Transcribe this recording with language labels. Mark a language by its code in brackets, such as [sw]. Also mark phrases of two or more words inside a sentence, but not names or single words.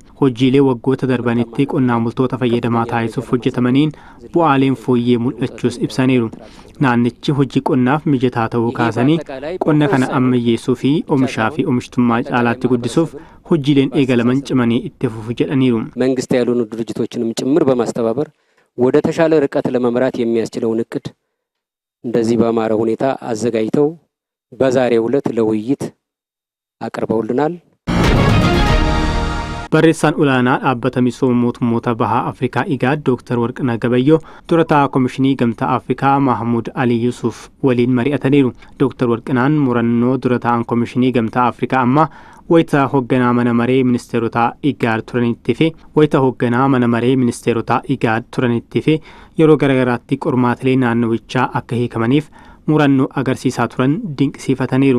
[om] Hojiilee waggoota darbanitti qonnaan bultoota fayyadamaa taasisuuf hojjetamaniin bu'aaleen fooyyee mul'achuus ibsaniiru. Naannichi hojii qonnaaf mijataa ta'uu kaasanii qonna kana ammayyeessuu fi oomishaa fi oomishtummaa caalaatti guddisuuf hojiileen eegalaman cimanii itti fufu jedhaniiru. [am] መንግስት ያልሆኑ ድርጅቶችንም ጭምር በማስተባበር ወደ ተሻለ ርቀት ለመምራት የሚያስችለውን እቅድ እንደዚህ በአማረ ሁኔታ አዘጋጅተው በዛሬው ዕለት ለውይይት አቅርበውልናል። [om] Barreessaan olaanaa dhaabbata misooma mootummoota bahaa Afrikaa IGAD Dr. Warqinaa Gabayyoo durataa Komishinii Gamtaa Afrikaa Mahmud Ali Yusuf waliin mari'ataniiru. Dr. Warqinaan murannoo durataan Komishinii Gamtaa Afrikaa amma wayita hoogganaa mana maree ministeerotaa IGAD turanitti fi wayita hoogganaa mana maree ministeerotaa IGAD turanitti fi yeroo garaagaraatti qormaatilee naannowichaa akka hiikamaniif murannoo agarsiisaa turan dinqisiifataniiru.